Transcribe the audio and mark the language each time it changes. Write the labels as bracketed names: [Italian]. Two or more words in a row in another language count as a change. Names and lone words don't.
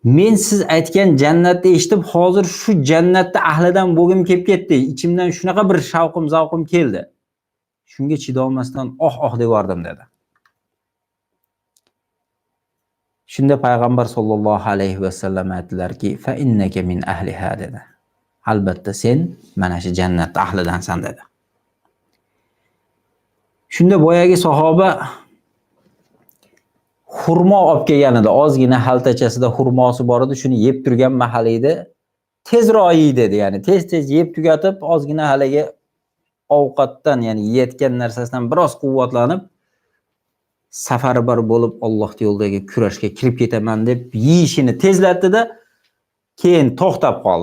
[Uzbek] Men siz aytgan jannatni eshitib, hozir shu jannatda ahlidan bo'lgim kelib ketdi. Ichimdan shunaqa bir shavqim, zavqim keldi. Shunga chidolmasdan oh deb yubordim dedi. Shunda payg'ambar [Arabic] صلى الله عليه وسلم [Uzbek] aytdilarki, [Arabic] فإنك من أهلها dedi. [Uzbek] Albatta sen mana shu jannat ahlidansan dedi. Shunda boyagi sahoba xurmo olib kelganida, ozgina xaltachasida xurmosi bor edi, shuni yeb turgan mahalida tezroq yey dedi, ya'ni tez yeb tugatib, ozgina haligi ovqatdan, ya'ni yeyotgan narsasidan biroz quvvatlanib, safarbar bo'lib Alloh yo'lidagi kurashga kirib ketaman deb yeyishini tezlatdi-da, keyin to'xtab qoldi.